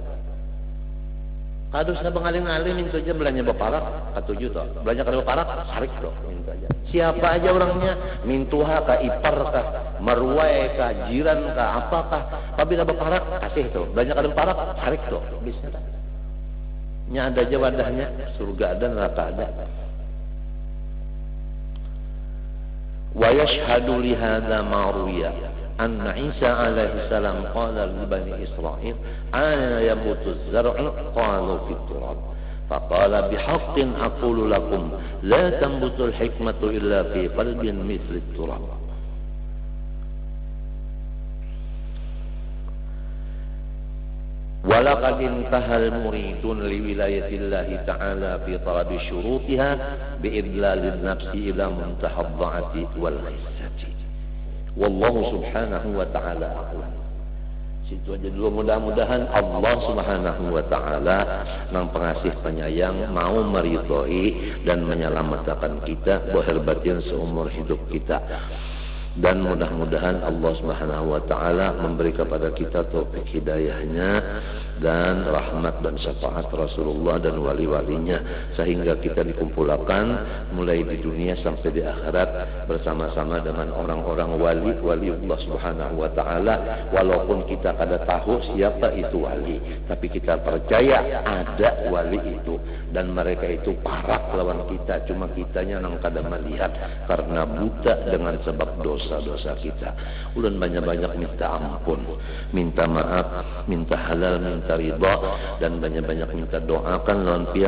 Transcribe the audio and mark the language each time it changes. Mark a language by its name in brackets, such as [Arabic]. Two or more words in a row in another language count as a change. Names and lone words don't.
[Banjar] Kadus na bengaling-aling minta aja belanja baparak katuju toh, belanja kada baparak sarik toh minta aja. Siapa aja orangnya, mintuha ka ipar ka marwai ka jiran ka apakah, pabila baparak kasih toh, belanja kada baparak sarik toh, bisa tak? Nya ada aja wadahnya, surga ada, neraka ada. [Arabic] ويشهد لهذا ما روي أن عيسى عليه السلام قال لبني إسرائيل أنا يموت الزرع قالوا في التراب فقال بحق أقول لكم لا تنبت الحكمة إلا في قلب مثل التراب. ولقد انتهى المريدون لولاية الله تعالى في طلب شروطها بإذلال النفس إلى منتهى الضعف والخسة. والله سبحانه وتعالى أعلم. [Banjar] Situ aja dulu, mudah-mudahan Allah [Arabic] سبحانه وتعالى [Banjar] yang pengasih penyayang mau meridhoi dan menyelamatkan kita zahir batin seumur hidup kita. Dan mudah-mudahan Allah [Arabic] سبحانه وتعالى [Banjar] memberi kepada kita taufik hidayahnya dan rahmat dan syafaat Rasulullah dan wali-walinya, sehingga kita dikumpulkan mulai di dunia sampai di akhirat bersama-sama dengan orang-orang wali Allah [Arabic] سبحانه وتعالى. [Banjar] Walaupun kita kada tahu siapa itu wali, tapi kita percaya ada wali itu, dan mereka itu parah lawan kita, cuma kitanya yang kada melihat karena buta dengan sebab dosa-dosa kita. Ulun banyak-banyak minta ampun, minta maaf, minta halal, minta ridha, dan banyak-banyak minta doakan lawan pian.